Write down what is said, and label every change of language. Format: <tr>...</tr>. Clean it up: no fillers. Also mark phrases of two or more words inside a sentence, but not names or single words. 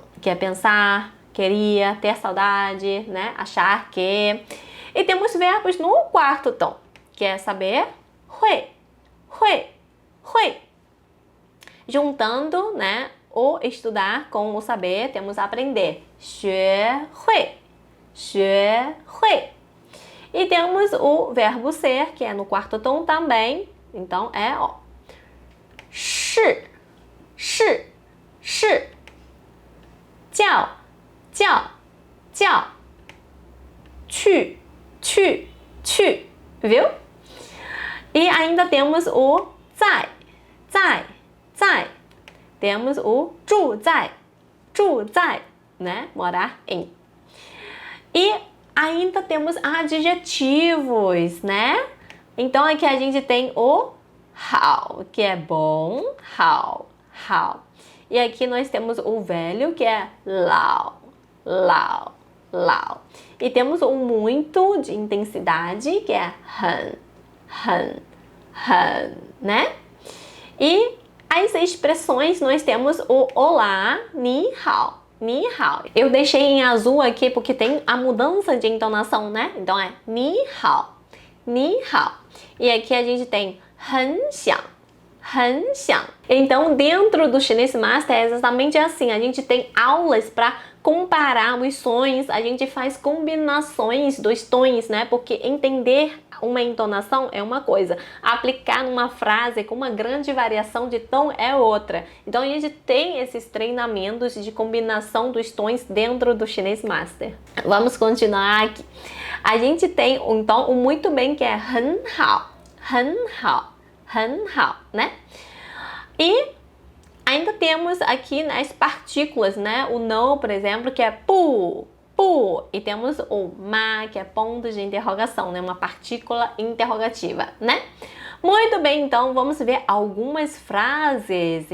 <pt>Que é pensar, queria, ter saudade, né? Achar que. E temos verbos no quarto tom, que é saber.</pt> <zh>会, 会, 会.</zh> <pt>Juntando, né, o estudar com o saber, temos aprender.</pt> <zh>学会, 学会.</zh> <pt>E temos o verbo ser, que é no quarto tom também. Então é, ó.</pt> <zh>是, 是, 是. 叫, 叫, 叫. 去, 去, 去.</zh> <pt>Viu? E ainda temos o</pt> <zh>在, 在, 在.</zh> <pt>Temos o</pt> <zh>住在, 住在,</zh> <pt>né? Morar em. E ainda temos adjetivos, né? Então aqui a gente tem o 好, que é bom,</pt> <zh>好, 好.</zh> <pt>E aqui nós temos o velho, que é</pt> <zh>老, 老, 老.</zh> <pt>E temos o muito de intensidade, que é</pt> <zh>很, 很, 很,</zh> <pt>né? E as expressões, nós temos o olá,</pt> <zh>你好, 你好.</zh> <pt>Eu deixei em azul aqui porque tem a mudança de entonação, né? Então é</pt> <zh>你好, 你好.</zh> <pt>E aqui a gente tem</pt> <zh>很想, 很想.</zh> <pt>Então, dentro do Chinês Master é exatamente assim. A gente tem aulas para comparar os sons, a gente faz combinações dos tons, né? Porque entender uma entonação é uma coisa, aplicar numa frase com uma grande variação de tom é outra. Então, a gente tem esses treinamentos de combinação dos tons dentro do Chinês Master. Vamos continuar aqui. A gente tem, então, o muito bem, que é</pt> <zh>很好, 很好, 很好,</zh> <pt>né? E ainda temos aqui, né, as partículas, né? O não, por exemplo, que é pu, pu. E temos o ma, que é ponto de interrogação, né? Uma partícula interrogativa, né? Muito bem, então vamos ver algumas frases.</pt>